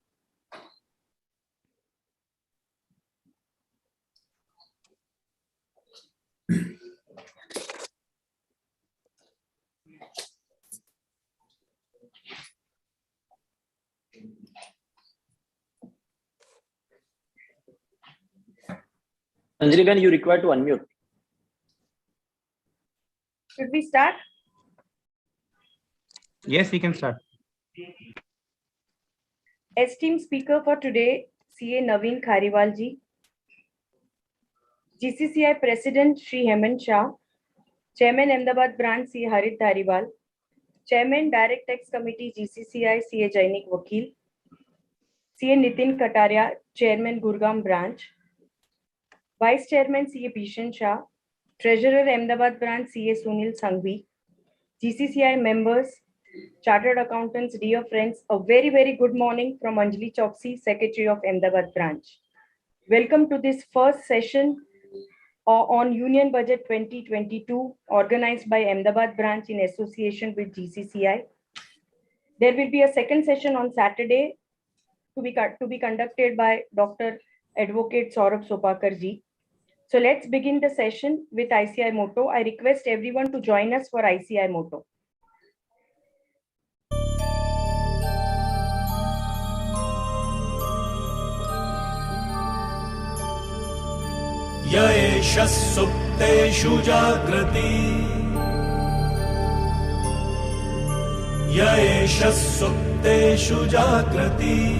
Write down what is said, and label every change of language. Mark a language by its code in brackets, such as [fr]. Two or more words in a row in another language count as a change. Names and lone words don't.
[en] Anjali Ben, you require to unmute. Should we start? Yes, we can start. Esteemed speaker for today, CA Naveen Khariwal ji. GCCI President Shri Hemant Shah. Chairman Ahmedabad Branch CA Harit Dhariwal. Chairman Direct Tax Committee GCCI CA Jainik Vakil. CA Nitin Kataria, Chairman Gurugram Branch. Vice Chairman CA Bishan Shah. Treasurer Ahmedabad Branch CA Sunil Sanghvi. GCCI members, Chartered Accountants, dear friends, a very, very good morning from Anjali Choksi, Secretary of Ahmedabad Branch. Welcome to this first session on Union Budget 2022, organized by Ahmedabad Branch in association with GCCI. There will be a second session on Saturday to be conducted by Dr. Advocate Saurabh Sopakar ji. So let's begin the session with ICI motto. I request everyone to join us for ICI motto. [sa] य एष सुप्तेषु जाग्रति य एष सुप्तेषु जाग्रति